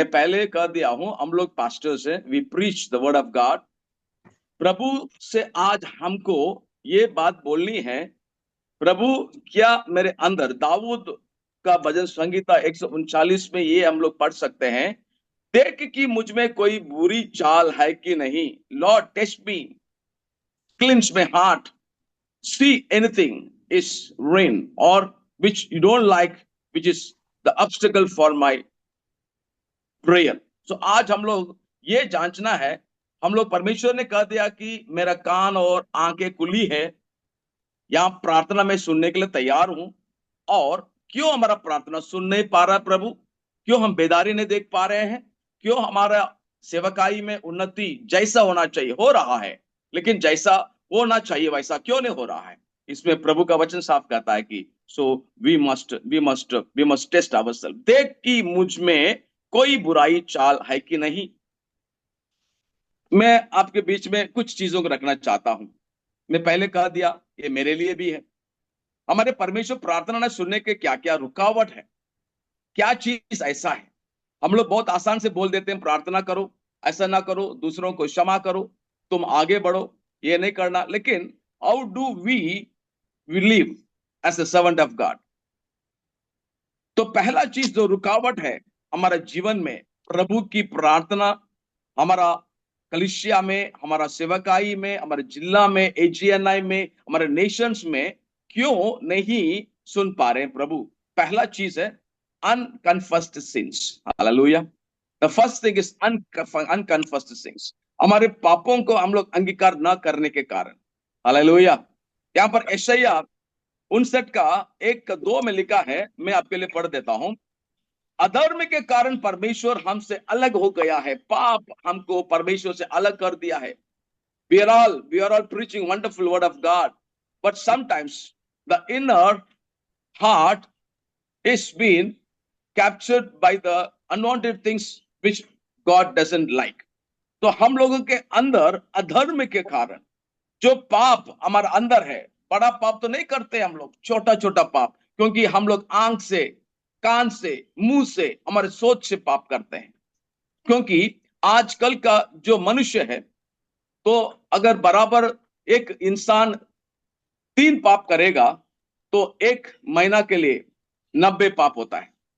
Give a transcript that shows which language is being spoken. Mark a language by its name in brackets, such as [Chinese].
[Hindi] मैं पहले कह दिया हूं, हम लोग पास्टर से [English] We preach the word of God. [Hindi] प्रभु से आज हमको ये बात बोलनी है, प्रभु क्या मेरे अंदर, दाऊद का भजन संहिता 139 में ये हम लोग पढ़ सकते हैं, देख कि मुझ में कोई बुरी चाल है कि नहीं। [English] Lord test me, cleanse my heart, see anything is rain or which you don't like, which is the obstacle for my prayer. [Hindi] So आज हम लोग ये जांचना है। हम लोग, परमेश्वर ने कह दिया कि मेरा कान और आंखें खुली है, यहां प्रार्थना में सुनने के लिए तैयार हूं। और क्यों हमारा प्रार्थना सुन नहीं पा रहा है प्रभु? क्यों हम बेदारी नहीं देख पा रहे हैं? क्यों हमारा सेवकाई में उन्नति जैसा होना चाहिए हो रहा है, लेकिन जैसा होना चाहिए वैसा क्यों नहीं हो रहा है? इसमें प्रभु का वचन साफ कहता है कि [English] so we must test ourself, [Hindi] देख कि मुझ में कोई बुराई चाल है कि नहीं। मैं आपके बीच में कुछ चीजों को रखना चाहता हूं। मैं पहले कह दिया, ये मेरे लिए भी है। हमारे परमेश्वर प्रार्थना न सुनने के क्या क्या रुकावट है, क्या चीज ऐसा है? हम लोग बहुत आसान से बोल देते हैं प्रार्थना करो, ऐसा ना करो, दूसरों को क्षमा करो, तुम आगे बढ़ो, ये नहीं करना। लेकिन [English] How do we live as a servant of God? [Hindi] तो पहला चीज जो रुकावट है हमारा जीवन में, प्रभु की प्रार्थना हमारा कलीसिया में, हमारा सेवकाई में, हमारे जिला में, एजीएनआई में, हमारे नेशंस में क्यों नहीं सुन पा रहे हैं प्रभु? पहला चीज है अनकन्फस्ड since. Hallelujah. [English] The first thing is unconfessed sins. [Hindi] हमारे पापों को हम लोग अंगीकार न करने के कारण, हालेलुया। यहाँ पर यशायाह 59 का 1-2 में लिखा है, मैं आपके लिए पढ़ देता हूं। अधर्म के कारण परमेश्वर हमसे अलग हो गया है, पाप हमको परमेश्वर से अलग कर दिया है। [English] We are all preaching wonderful word of God, but sometimes the inner heart is being captured by the unwanted things which God doesn't like. [Hindi] तो हम लोगों के अंदर अधर्म के कारण जो पाप हमारा अंदर है, बड़ा पाप तो नहीं करते हम लोग, छोटा छोटा पाप, क्योंकि हम लोग आंख से, कान से, मुंह से, हमारे सोच से पाप करते हैं। क्योंकि आजकल का जो मनुष्य है, तो अगर बराबर एक इंसान 3 पाप करेगा तो 1 महीना के लिए 90 पाप होता है।